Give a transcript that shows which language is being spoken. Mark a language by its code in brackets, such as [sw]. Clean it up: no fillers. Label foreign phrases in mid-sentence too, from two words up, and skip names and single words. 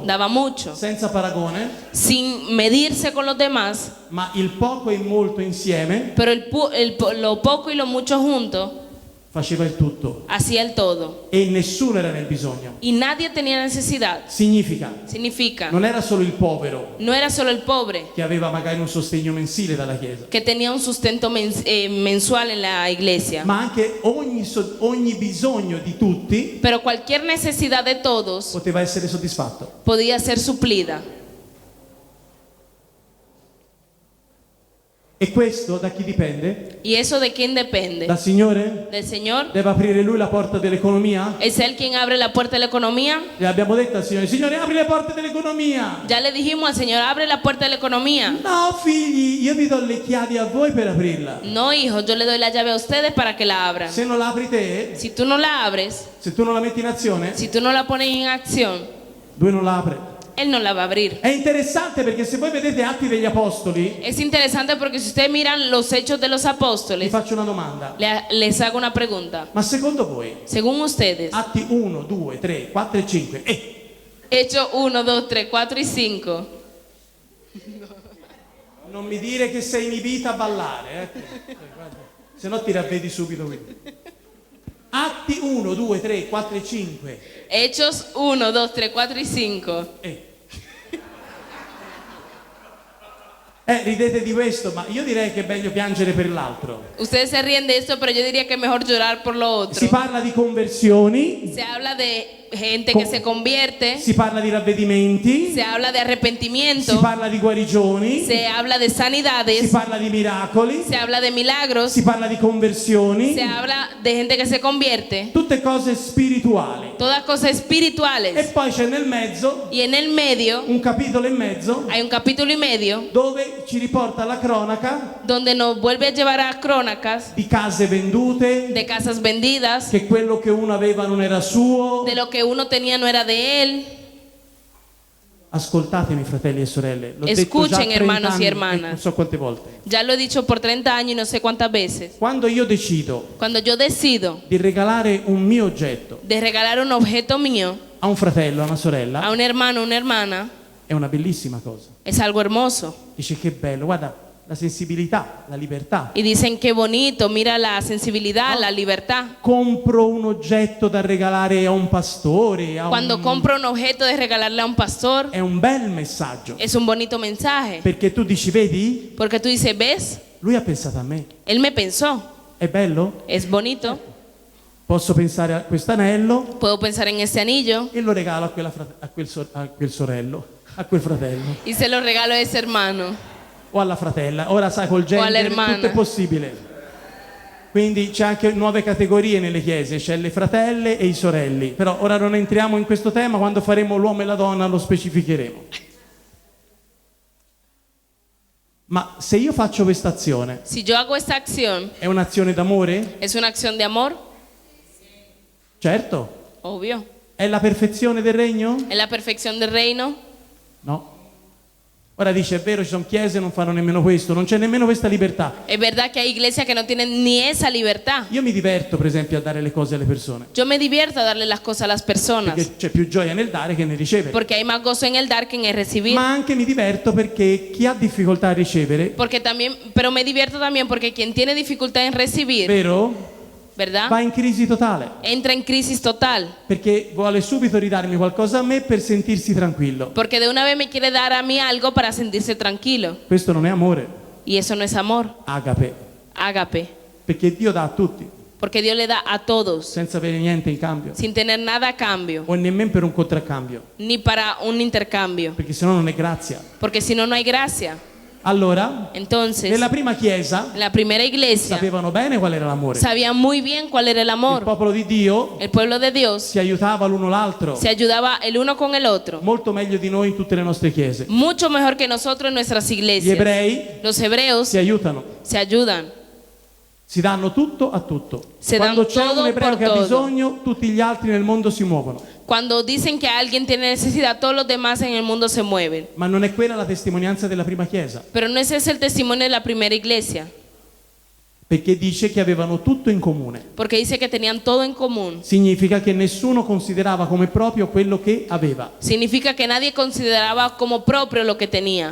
[es] daba mucho, [it] senza paragone, [es] sin medirse con los demás, [it] ma il poco e il molto insieme [es] pero lo poco y lo mucho juntos [it] faceva il tutto [es] hacía el todo. [it] e nessuno era nel bisogno. [es] Y nadie tenía necesidad. [it] Significa, [es] Significa, [it] non era solo il povero [es] no era solo el pobre [it] che aveva magari un sostegno mensile dalla chiesa, [es] que tenía un sustento mensual en la iglesia, [it] ma anche ogni bisogno di tutti [es] pero cualquier necesidad de todos [it] poteva essere soddisfatto. [es] podía ser suplida. [it] E questo da chi dipende? [es] ¿Y eso de quién depende? [it] Dal Signore? [es] ¿Del Señor? [it] Deve aprire Lui la porta dell'economia? [es] ¿Es Él quien abre la puerta de la economía? [it] Le abbiamo detto al Signore, Signore apri le porte dell'economia. [es] Ya le dijimos al Señor, abre la puerta de la economía. [it] No figli, io vi do le chiavi a voi per aprirla. [es] No, hijo, yo le doy la llave a ustedes para que la abran. [it] Se non la apri te, [es] Si tú no la abres, [it] se tu non la metti in azione, [es] si tú no la pones en acción, [it] Lui non la apre. [es] Él no la va a abrir. [it] È interessante perché se voi vedete Atti degli Apostoli, [es] Es interesante porque si ustedes miran los hechos de los [it] vi [es] apóstoles, [it] faccio una domanda. [es] les hago una pregunta. [it] Ma secondo voi, [es] Según ustedes, [it] Atti 1, 2, 3, 4 e 5, [es] Hechos 1, 2, 3, 4 y 5. [it] non mi dire che sei inibita a ballare, se no ti ravvedi subito qui. Atti 1, 2, 3, 4 e 5. [es] Hechos 1, 2, 3, 4 y 5. [it] Ridete di questo, ma io direi che è meglio piangere per l'altro. [es] Ustedes se ríen de esto, pero yo diría que es mejor llorar por lo otro. [it] Si parla di conversioni, [es] Se habla de gente que se convierte, [it] si parla di ravvedimenti, [es] se habla de [it] si [es] arrepentimiento, [it] parla di guarigioni, [es] se habla de [it] si [es] sanidades, [it] parla di miracoli, [es] se habla de milagros, [it] si parla di conversioni, [es] se habla de gente que se convierte, [it] tutte cose spirituali. [es] todas cosas [it] E [es] espirituales. [it] poi c'è nel mezzo [es] Y en el medio [it] un capitolo e mezzo [es] hay un capítulo y medio [it] dove ci riporta la cronaca [es] donde nos vuelve a llevar a crónicas [it] di case vendute, [es] de casas vendidas, [it] che quello che uno aveva non era suo. [es] de lo que uno tenía no era de él. [it] Ascoltatemi fratelli e sorelle, l'ho detto [es] Escuchen, [it] già 30 [es] hermanos y [it] anni, [es] hermanas. [it] non so quante volte. [es] Ya lo he dicho por 30 años y no sé cuántas veces. [it] Quando io decido [es] Cuando yo decido [it] di regalare un mio oggetto [es] de regalar un objeto mío [it] a un fratello, a una [es] a [it] sorella, [es] un hermano o una hermana, [it] È una bellissima cosa. [es] Es algo hermoso. [it] Dice che bello, guarda la sensibilità, la libertà. [es] Y dicen qué bonito, mira la sensibilidad, la libertad. [it] Compro un oggetto da regalare a un pastore, [es] Cuando compro un objeto de regalarle a un pastor, [it] è un bel messaggio. [es] es un bonito mensaje. [it] Perché tu dici, vedi? [es] Porque tú dices, ¿ves? [it] Lui ha pensato a me. [es] Él me pensó. [it] È bello? [es] Es bonito. [it] Posso pensare a quest'anello [es] Puedo pensar en este anillo [it] e lo regalo a, a quel sorello, a quel fratello [es] y se lo regalo a ese hermano. [it] o alla fratella. Ora sai, col genere [es] all'ermana. [it] tutto è possibile. Quindi c'è anche nuove categorie nelle chiese, c'è le fratelle e i sorelli. Però ora non entriamo in questo tema, quando faremo l'uomo e la donna lo specificheremo. Ma se io faccio questa azione, [es] Si yo hago esta acción, [it] è un'azione d'amore? [es] ¿es una acción de amor? [it] Certo. [es] Obvio. [it] È la perfezione del regno? [es] ¿Es la perfección del reino? [it] No. Ora dice, è vero, ci sono chiese che non fanno nemmeno questo, non c'è nemmeno questa libertà. [es] Es verdad que hay iglesias que no tienen ni esa libertad. [it] Io mi diverto, per esempio, a dare le cose alle persone, [es] Yo me divierto a darle las cosas a las personas, [it] perché c'è più gioia nel dare che nel ricevere. [es] porque hay más gozo en el dar que en el recibir. [it] Ma anche mi diverto perché chi ha difficoltà a ricevere, [es] Porque también, pero me divierto también porque quien tiene dificultad en recibir, [it] vero, [es] ¿verdad? [it] va in crisi totale, [es] Entra en crisis total, [it] perché vuole subito ridarmi qualcosa a me per sentirsi tranquillo. [es] porque de una vez me quiere dar a mí algo para sentirse tranquilo. [it] Questo non è amore, [es] Y eso no es amor, [it] agape, [es] ágape, [it] perché Dio dà a tutti, [es] porque Dios le da a todos, [it] senza avere niente in cambio, [es] sin tener nada a cambio, [it] o nemmeno per un contraccambio, [es] ni para un intercambio, [it] perché sennò non è grazia. [es] porque si no, no hay gracia. [it] Allora, [es] Entonces, [it] nella prima chiesa [es] en la primera iglesia [it] sapevano bene qual era l'amore. [es] sabían muy bien cuál era el [it] Il [es] amor. [it] popolo di Dio [es] El pueblo de Dios [it] si aiutava l'uno l'altro, [es] se ayudaba el uno con el otro, [it] molto meglio di noi in tutte le nostre chiese. [es] mucho mejor que nosotros en nuestras [it] Gli [es] iglesias. [it] ebrei [es] Los hebreos [it] si aiutano, [es] se ayudan, [it] si danno tutto a tutto. [es] Se [it] Quando [es] dan [it] c'è [es] todo [it] un ebreo [es] por [it] che ha [es] todo. [it] bisogno, tutti gli altri nel mondo si muovono. [es] cuando dicen que alguien tiene necesidad, todos los demás en el mundo se mueven. [it] Ma non è quella la testimonianza della prima chiesa, [es] Pero no ese es el testimonio de la primera iglesia, [it] perché dice che avevano tutto in comune. [es] porque dice que tenían todo en común. [it] Significa che nessuno considerava come proprio quello che aveva. [es] Significa que nadie consideraba como propio lo que tenía.